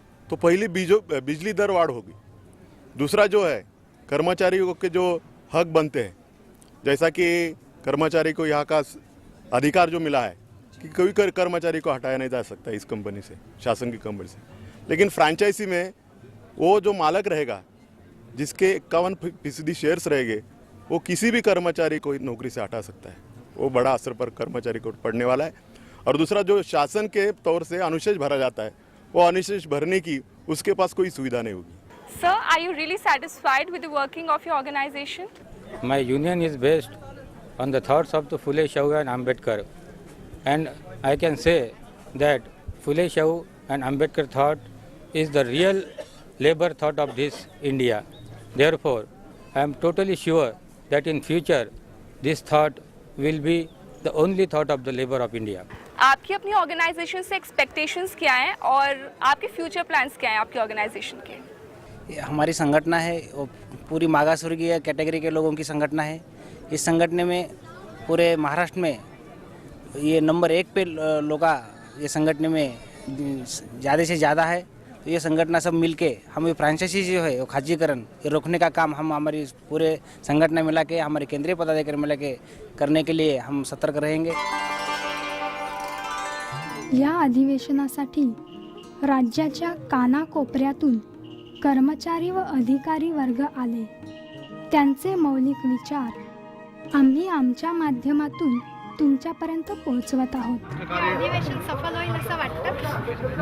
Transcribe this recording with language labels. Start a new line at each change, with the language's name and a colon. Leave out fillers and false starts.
Hindi: तो पहली बिजली दर वाढ़ होगी। दूसरा जो है कर्मचारियों के जो हक बनते हैं, जैसा कि कर्मचारी को यहाँ का अधिकार जो मिला है कि कोई कर्मचारी को हटाया नहीं जा सकता इस कंपनी से, शासन की कंपनी से, लेकिन फ्रेंचाइजी में वो जो मालक रहेगा जिसके 51% शेयर्स रहेंगे वो किसी भी कर्मचारी को नौकरी से हटा सकता है। वो बड़ा असर पर कर्मचारी को पड़ने वाला है। और दूसरा जो शासन के तौर से अनुशेष भरा जाता है, वो अनुशेष भरने की उसके पास कोई सुविधा नहीं होगी।
English: Sir, are you really satisfied with the working of your organization? My union is based on the thoughts of the Phule Shahu and Ambedkar, and I can say that Phule Shahu and Ambedkar thought is the real labor thought of this India. Therefore, I am totally sure that in future this thought will be the only thought of the labor of India.
Hindi: आपकी अपनी organisation से expectations क्या हैं और आपके future plans क्या हैं आपकी ऑर्गेनाइजेशन के? हमारी संगठन है वो पूरी मागासवर्गीय कैटेगरी के लोगों की संगठन है। इस संगठन में पूरे महाराष्ट्र में ये नंबर 1 पे लोग ये संगठन में ज़्यादा से ज़्यादा है। तो ये संगठन सब मिलके हम ये फ्रेंचाइजी जो है वो खाजीकरण ये रोकने का काम हम हमारी पूरे संगठन मिला के हमारे केंद्रीय पदाधिकारी मिला के करने के लिए हम सतर्क रहेंगे।
Marathi: या अधिवेशनासाठी राज्याच्या कानाकोपऱ्यातून कर्मचारी व अधिकारी वर्ग आले। त्यांचे मौलिक विचार आम्ही आमच्या माध्यमातून तुमच्यापर्यंत पोहोचवत आहोत. अधिवेशन सफल होईल असं वाटतं?